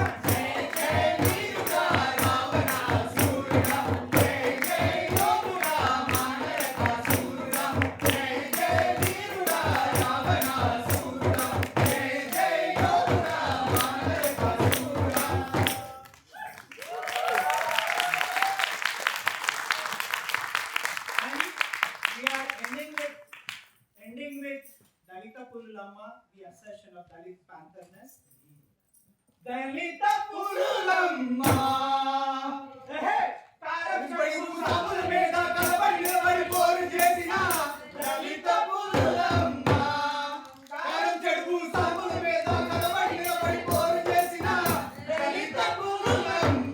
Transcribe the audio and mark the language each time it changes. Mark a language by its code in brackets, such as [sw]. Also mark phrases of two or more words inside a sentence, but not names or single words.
[te] జై జై వీరుడా రావణ శూరుడా. జై జై యోగుడా మనారక శూరుడా. జై జై వీరుడా రావణ శూరుడా. జై జై యోగుడా మనారక శూరుడా. [en] And we are ending with Dalita Purulamma, the assertion of Dalit Panther-ness. [te] Dalita Purulamma, కారం చెడుపు సాముల మీద కలబడి నిలబడి పోరు చేసిన దళిత పురులమ్మ. కారం చెడుపు సాముల మీద కలబడి నిలబడి పోరు చేసిన దళిత పురులమ్మ.